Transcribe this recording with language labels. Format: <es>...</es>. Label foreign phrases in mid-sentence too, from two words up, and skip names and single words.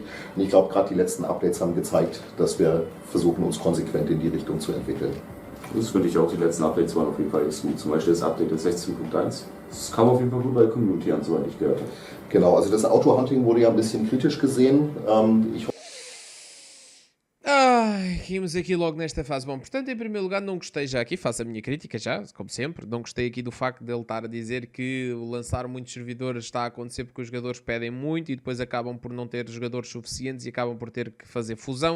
<de>Und ich glaube, gerade die letzten Updates haben gezeigt, dass wir versuchen, uns konsequent in die Richtung zu entwickeln. Das finde ich auch, die letzten Updates waren auf jeden Fall echt gut. Zum Beispiel das Update der 16.1. Das kam auf jeden Fall gut bei der Community an, soweit ich gehört habe. Genau, also das Auto-Hunting wurde ja ein bisschen kritisch gesehen.</de> <pt>Rimos aqui logo nesta fase. Bom, portanto, em primeiro lugar, não gostei já aqui, faço a minha crítica já, como sempre, não gostei aqui do facto dele estar a dizer que lançar muitos servidores está a acontecer porque os jogadores pedem muito e depois acabam por não ter jogadores suficientes e acabam por ter que fazer fusão.</pt>